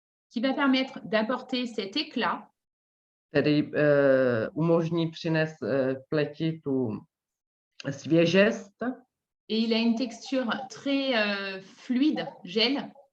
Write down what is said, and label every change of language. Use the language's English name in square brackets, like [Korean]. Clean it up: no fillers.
[French] qui va permettre d'apporter cet éclat [Czech] který umožní přinést pleti tu svěžest. [French] et il a une texture très fluide, gel.